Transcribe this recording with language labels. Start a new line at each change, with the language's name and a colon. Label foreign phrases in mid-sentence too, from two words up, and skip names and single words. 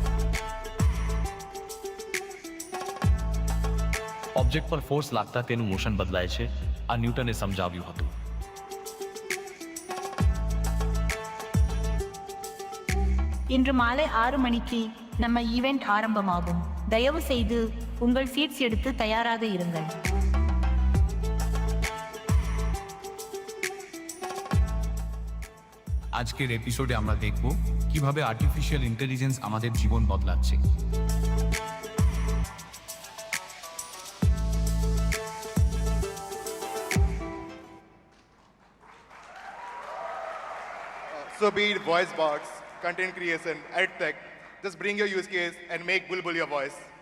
Gujarati: ઓબ્જેક્ટ પર ફોર્સ લાગતા તેનું મોશન બદલાય છે. આ ન્યૂટને સમજાવ્યું હતું.
Tamil: இன்று மாலை 6 மணிக்கு நம்ம ஈவென்ட் ஆரம்பமாகும். தயவு செய்து உங்கள் சீட்ஸ் எடுத்து தயாராக இருங்கள்.
Bangla: আজকের এপিসোডে আমরা দেখব কিভাবে
English: artificial intelligence
Bangla: আমাদের জীবন বদলাচ্ছে.
English: So be it voice bots, content creation, edtech, just bring your use case and make Bulbul your voice.